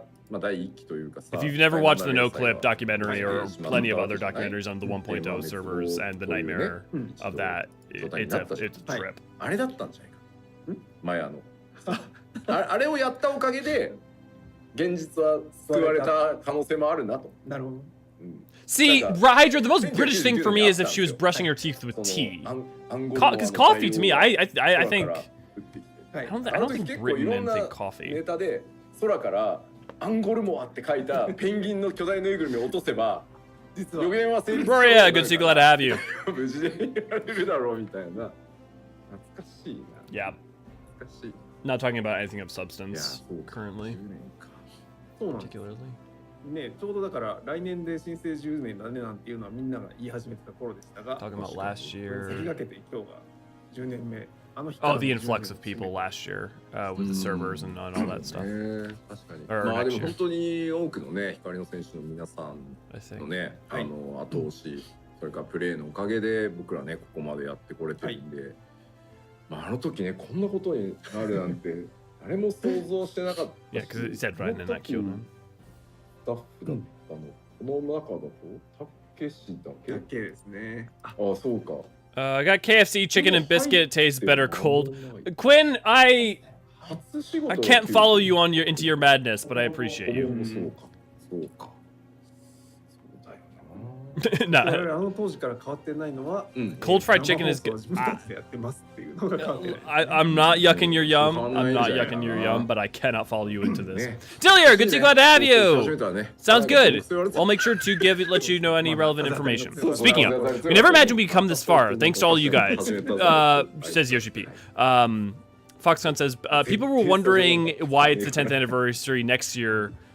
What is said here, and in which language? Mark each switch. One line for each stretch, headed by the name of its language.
English: If you've never watched the No Clip documentary or plenty of other documentaries on the 1.0 servers and the nightmare of that, it's a trip.
Japanese: あれだったんじゃないか。マヤの。あれをやったおかげで現実は救われた可能性もあるなと。なるほど。
English: See, Hydra, the most British thing for me is if she was brushing her teeth with tea. Because coffee, to me, I think... I don't think Britain men think coffee.
Japanese: ネタで空からアンゴルモアって書いたペンギンの巨大ぬいぐるみを落とせば予言は成立する。
English: Roria, good to see, glad to have you.
Japanese: 無事でやれるだろうみたいな。懐かしいな。
English: Yeah.
Japanese: 懐かしい。
English: Not talking about anything of substance currently.
Japanese: そうなんです。
English: Particularly.
Japanese: ね、ちょうどだから来年で新生10年だねなんていうのはみんなが言い始めてた頃でしたが、
English: Talking about last year.
Japanese: 先駆けて今日が10年目。
English: Oh, the influx of people last year with the servers and all that stuff.
Japanese: 確かに。
English: Or
Japanese: まあで
English: next
Japanese: も
English: year.
Japanese: 本当に多くのね、光の選手の皆さん
English: I think.
Japanese: のね、後押し、それからプレーのおかげで僕らね、ここまでやってこれてるんで、まああの時ね、こんなことになるなんて誰も想像してなかったし。
English: Yeah, because it said right in that queue.
Japanese: スタッフだったの。この中だと、たけしだけ？だけですね。あ、そうか。
English: I got KFC chicken and biscuit. Tastes better cold. Quinn, I can't follow you on into your madness, but I appreciate you.
Japanese: そうか。そうか。そうだよ
English: Nah.
Japanese: 我々あの当時から変わってないのは、
English: Cold fried chicken is
Japanese: 生
English: good.
Japanese: 放送を自分たちでやってますっていうのが変わってない。
English: I'm not yucking your yum. I'm not yucking your yum, but I cannot follow you into this. Dillier, good to see, glad to have you. Sounds good. I'll make sure to let you know any relevant information. Speaking of, we never imagined we'd come this far. Thanks to all you guys. Says Yoshi-P. Foxconn says, people were wondering why it's the 10th anniversary next year.